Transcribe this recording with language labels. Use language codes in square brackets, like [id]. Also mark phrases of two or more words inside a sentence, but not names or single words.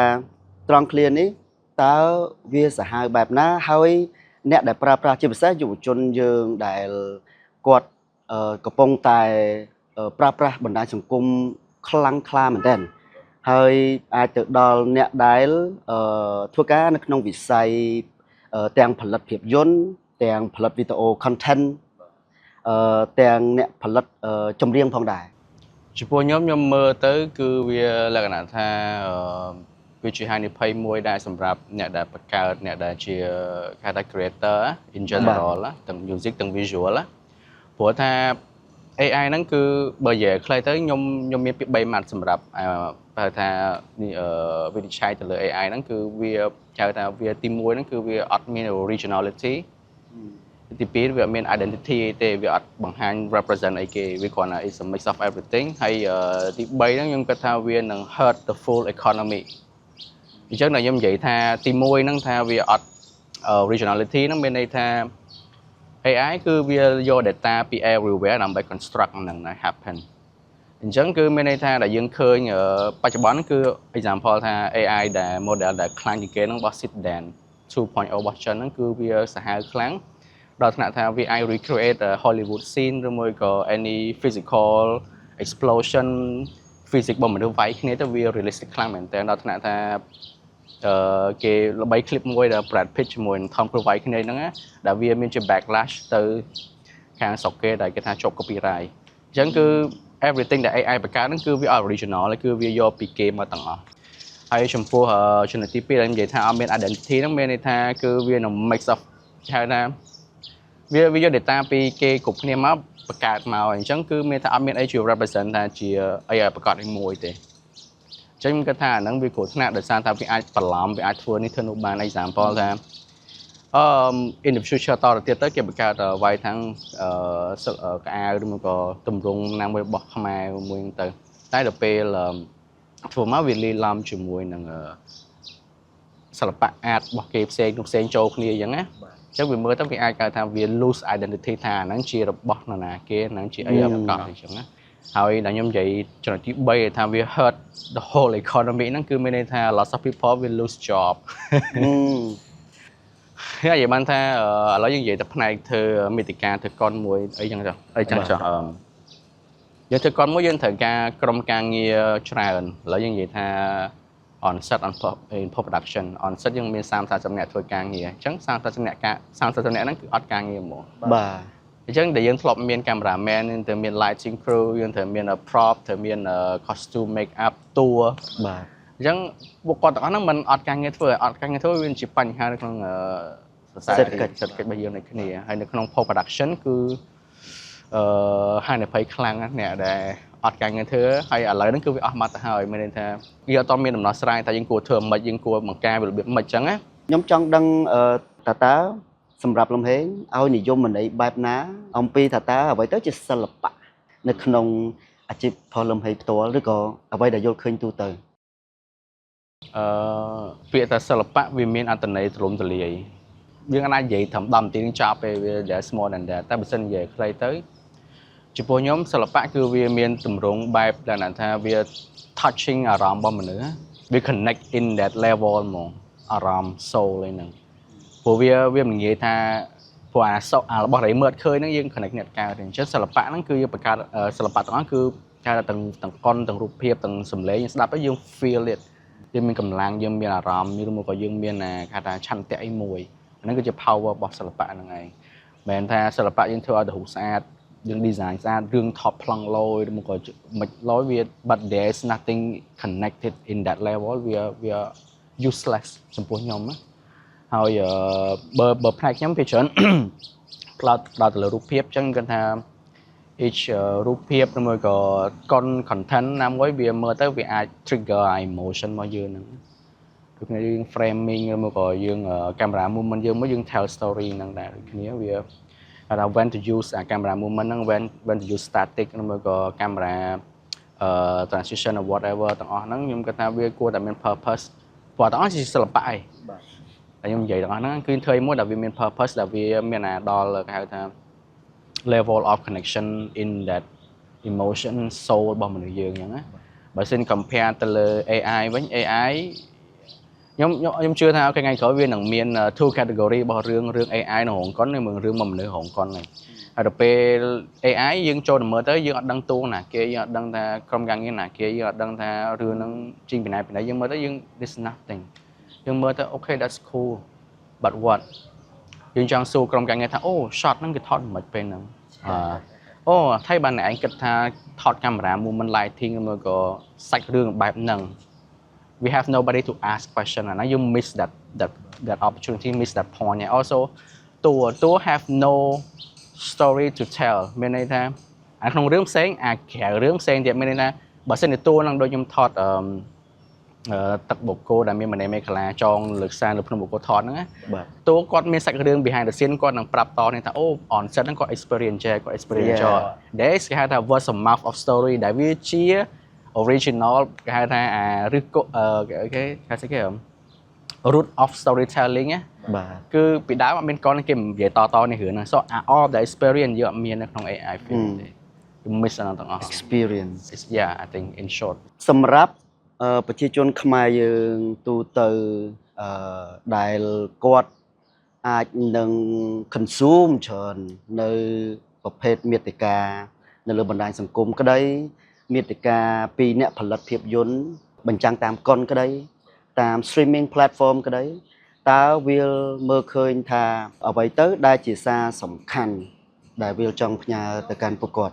[km] ត្រង់ clear នេះតើវាសាហាវបែបណាហើយអ្នកដែលប្រើប្រាស់ជាពិសេសយុវជនយើងដែលគាត់កំពុងតែប្រើប្រាស់បណ្ដាញសង្គមខ្លាំងក្លាមែនទែនហើយអាចទៅដល់អ្នកដែលធ្វើការនៅក្នុងវិស័យទាំងផលិតភាពយន្តទាំងផលិតវីដេអូ content ទាំងអ្នកផលិតចម្រៀងផងដែរ ចំពោះខ្ញុំមើលទៅគឺវាលក្ខណៈថាវាជាហានិភ័យមួយដែរសម្រាប់អ្នកដែលបង្កើតអ្នកដែលជាគេថា creator [en] in general [km] ទាំង music ទាំង visual ព្រោះថា AI ហ្នឹងគឺបើនិយាយខ្លីទៅខ្ញុំមានពី3ម៉ាត់សម្រាប់បើ ថាវិនិច្ឆ័យទៅលើ AI ហ្នឹងគឺវាហៅថាវាទី1ហ្នឹងគឺវាអត់មាន originality ទី2វាអត់មាន identity ទេវាអត់បង្ហាញ represent អីគេវាគ្រាន់តែ [en] is a mix of everything [km] ហើយទី3ហ្នឹងខ្ញុំគិតថាវានឹង [en] hurt the full economy [km] អញ្ចឹងខ្ញុំនិយាយថាទី1ហ្នឹងថាវាអត់ originality ហ្នឹងមានន័យថា AI គឺវាយក data ពី everywhere ដើម្បី construct ហ្នឹងឲ្យ happen អញ្ចឹងគឺមានន័យថាដែលយើងឃើញបច្ចុប្បន្នគឺ example ថា AI ដែល model ដែលខ្លាំងជាងគេហ្នឹងរបស់ Citizen 2.0 របស់ចិនហ្នឹងគឺវាសាហាវខ្លាំងដល់ ថ្នាក់ថាវាអាច [en] recreate Hollywood scene [km] ឬមួយក៏ [en] any physical explosion physics [km] របស់មនុស្សវាយគ្នាទៅវា realistic ខ្លាំងមែនតើដល់ថ្នាក់ថាគេល្បី clip មួយដែល Brad Pitt ជាមួយនឹង Tom Cruise វាយគ្នាហ្នឹងដែលវាមានជា backlash ទៅខាងស្រុកគេដែលគេថាជាប់ copyright អញ្ចឹងគឺ everything ដែល AI បង្កើតហ្នឹងគឺវា original គឺវាយកពីគេមកទាំងអស់ហើយចំពោះចំណុចទី2ដែលនិយាយថាអត់មាន identity ហ្នឹងមានន័យថាគឺវានឹង [en] mix of [km] ហៅថាវាយក data ពីគេគ្រប់គ្នាមកបង្កើតមកអញ្ចឹងគឺមានថាអត់មានអីជា represent ថាជាអីឲ្យប្រកាសឲ្យមួយទេអញ្ចឹងខ្ញុំគិតថាអាហ្នឹងវាគ្រោះថ្នាក់ដោយសារថាវាអាចបន្លំវាអាចធ្វើនេះធ្វើនោះបាន example ថា [en] in the future [km] តទៅទៀតទៅគេបង្កើតវាយខាងកៅអៅឬមកក៏ទម្រង់ណាមួយរបស់ខ្មែរមួយទៅតែដល់ពេលធ្វើមកវាលាយឡំជាមួយនឹងសិល្បៈអាតរបស់គេផ្សេងចូលគ្នាអញ្ចឹងណាអញ្ចឹងវាមើលទៅវាអាចកៅថាវា [en] lose identity [km] ថាហ្នឹងជារបស់នរណាគេហ្នឹងជាអីប្រកាសអញ្ចឹងណាហើយដល់ខ្ញុំនិយាយចំណុចទី3ថាវា [en] hurt the whole economy [km] ហ្នឹងគឺមានន័យថា [en] lots of people will lose job [km] ហើយនិយាយបានថាឥឡូវយើងនិយាយទៅផ្នែកធ្វើមេតិកាធ្វើកុនមួយអីចឹងចុះយើងធ្វើកុនមួយយើងត្រូវការក្រុមការងារច្រើនឥឡូវយើងនិយាយថា [en] on set on post production on set [km] យើងមាន30-40នាក់ធ្វើការងារអញ្ចឹង30-40នាក់ហ្នឹងគឺអត់ការងារហ្មងបាទអញ្ចឹងដែលយើងធ្លាប់មាន cameraman យើងត្រូវមាន [en] lighting crew [km] យើងត្រូវមាន prop ត្រូវមាន [en] costume make up tour [km] បាទអញ្ចឹងពួកគាត់ទាំងអស់ហ្នឹងមិនអត់ការងារធ្វើវាជាបញ្ហានៅក្នុងសេដ្ឋកិច្ចរបស់យើងនៅគ្នាហើយនៅក្នុង [en] post production [km] គឺហានិភ័យខ្លាំងណាស់អ្នកដែលអត់ការងារធ្វើហើយឥឡូវហ្នឹងគឺវាអស់មកទៅហើយមានន័យថាវាអត់មានដំណោះស្រាយតែយើងគួរធ្វើមិនយើងគួរបង្ការរបៀបមិនអញ្ចឹងណា ខ្ញុំចង់ដឹងតើសម្រាប់លំហេងឲ្យនិយមន័យបែបណាអំពីថាតើអ្វីទៅជាសិល្បៈនៅក្នុងអាជីពផលលំហេងផ្ទាល់ឬក៏អ្វីដែលយល់ឃើញទូទៅ ពាក្យថាសិល្បៈវាមានអត្ថន័យទូលំទូលាយយើងអាចនិយាយត្រឹម10នាទីនឹងចប់ពេលវា [en] small than that [km] តែបើសិននិយាយខ្លីទៅចំពោះខ្ញុំសិល្បៈគឺវាមានទម្រង់បែបដែលថាវា touching អារម្មណ៍របស់មនុស្សវា [en] connect in that level [km] ហ្មងអារម្មណ៍ soul ឯហ្នឹងព្រោះវាមិននិយាយថាព្រោះអារបស់ដែលមើលឃើញហ្នឹងយើង connect អ្នកកើតអញ្ចឹងសិល្បៈហ្នឹងគឺយើងបង្កើតសិល្បៈទាំងអស់គឺគេថាទាំងកុនទាំងរូបភាព ទាំងសម្លេងយើងស្ដាប់ទៅយើង [en] feel it [km] យើងមានកម្លាំងយើងមានអារម្មណ៍ឬមកក៏យើងមានគេថាឆន្ទៈអីមួយអាហ្នឹងគឺជា power របស់សិល្បៈហ្នឹងឯងមិនមែនថាសិល្បៈយើងធ្វើឲ្យទៅរូបស្អាតយើង design ស្អាតរឿង top ប្លង់លយឬមកក៏មិនលយវា [en] but there's nothing connected in that level [km] វា useless ចំពោះខ្ញុំណាហើយបើ ផ្នែកខ្ញុំវាច្រើនផ្ដោតទៅលើរូបភាពអញ្ចឹងគាត់ថា each រូបភាពឬមួយក៏ content ណាមួយវាមើលទៅវាអាច [en] trigger emotion [km] របស់យើងហ្នឹងដូចគ្នាយើង framing ឬមកក៏យើង [en] camera movement [km] យើងមកយើង [en] tell story [km] ហ្នឹងដែរដូចគ្នាវាថា [en] when to use camera movement [km] ហ្នឹង [en] when to use static [km] ឬមកក៏ [en] camera transition or whatever [km] ទាំងអស់ហ្នឹងខ្ញុំគិតថាវាគួរតែមាន purpose ព្រោះទាំងអស់ជាសិល្បៈឯងតែខ្ញុំនិយាយទាំងអស់ហ្នឹងគឺធ្វើមួយដែលវាមាន purpose ដែលវាមានដល់គេហៅថា [en] level of connection in emotion soul [km] របស់មនុស្សយើងអញ្ចឹងណាបើសិន compare ទៅលើ AI វិញ AI ខ្ញុំជឿថាថ្ងៃក្រោយវានឹងមាន [en] two category [km] របស់រឿង AI នៅហងកុននិងរឿងមកមនុស្សហងកុនហ្នឹងហើយដល់ពេល AI យើងចូលទៅមើលទៅយើងអត់ដឹងតួណាគេយើងអត់ដឹងថាក្រុមការងារណាគេយើងអត់ដឹងថារឿងហ្នឹងជីងពីណាយើងមើលទៅយើង [en] this nothing [km] យើងមើលទៅ [en] okay that's cool but what [km] យើងចង់សួរក្រុមការងារថាអូ shot ហ្នឹងគេថតមិនពេលហ្នឹងអូថៃបានឯងគិតថាថតកាមេរ៉ា [en] movement lighting [km] ឬក៏សាច់រឿងបែបហ្នឹង [en] we have nobody to ask question and you miss that opportunity miss that point and also តួ have no story to tell [km] មានន័យថាក្នុងរឿងផ្សេងក្រៅរឿងផ្សេង ទៀតមានន័យថាបើសិនជាតួនឹងដូចខ្ញុំថតទឹកបូកូដែលមានម្នាក់មេកាឡាចងលើកសានលើភ្នំបូកូថតហ្នឹងណាតួគាត់មានសាច់រឿង [en] behind the scene [km] គាត់នឹងប្រាប់តនេះថាអូ [en] on set [km] ហ្នឹងគាត់ experience ចេះគាត់ experience ចោល [en] there is [km] គេហៅថា [en] word of mouth of story [km] ដែលវាជា original គេហៅថាឬក៏គេហៅស្អីគេ [en] root of storytelling [km] ណាគឺពីដើមអត់មានកនគេនិយាយតនេះរឿងហ្នឹង [en] so all the experience [km] យើងអត់មាននៅក្នុង [en] AI film [km] ទេ [en] you miss [km] អាទាំងអស់ experience [en] yeah I think in short [km] សម្រាប់ប្រជាជនខ្មែរយើងទូទៅដែលគាត់អាចនឹង consume ច្រើននៅប្រភេទមាតិកានៅលើបណ្ដាញសង្គមក្តីមាតិកាពីអ្នកផលិតភាពយន្តបញ្ចាំងតាមកុនក្តីតាម [en] streaming platform [km] ក្តីតើវាមើលឃើញថាអ្វីទៅដែលជាសារសំខាន់ដែលវាចង់ផ្ញើទៅកាន់ពួកគាត់